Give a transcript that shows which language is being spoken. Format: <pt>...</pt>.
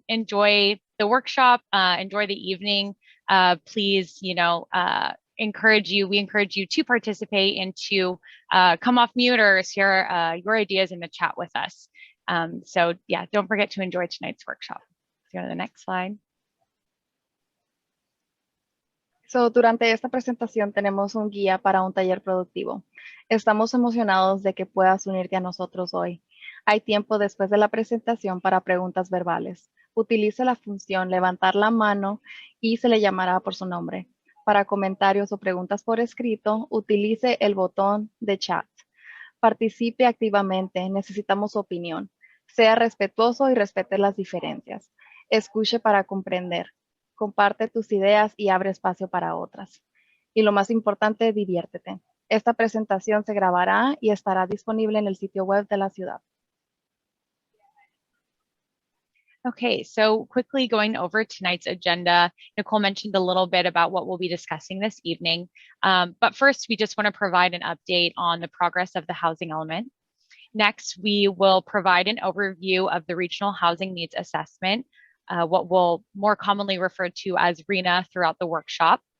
<en>Enjoy the workshop, enjoy the evening. Please, we encourage you to participate and to come off mute or share your ideas in the chat with us. So yeah, don't forget to enjoy tonight's workshop. Let's go to the next slide.</en> <es>Durante esta presentación tenemos un guía para un taller productivo. Estamos emocionados de que puedas unirte a nosotros hoy. Hay tiempo después de la presentación para preguntas verbales. Utilice la función levantar la mano y se le llamará por su nombre. Para comentarios o preguntas por escrito, utilice el botón de chat. Participe activamente, necesitamos su opinión. Sea respetuoso y respete las diferencias. Escuche para comprender. Comparte tus ideas y abre espacio para otras. Y lo más importante, diviértete. Esta presentación se grabará y estará disponible en el sitio web de la ciudad.</es> <en>Okay, so quickly going over tonight's agenda, Nicole mentioned a little bit about what we'll be discussing this evening. But first, we just want to provide an update on the progress of the housing element. Next, we will provide an overview of the Regional Housing Needs Assessment, what we'll more commonly refer to as RHNA throughout the workshop.</en>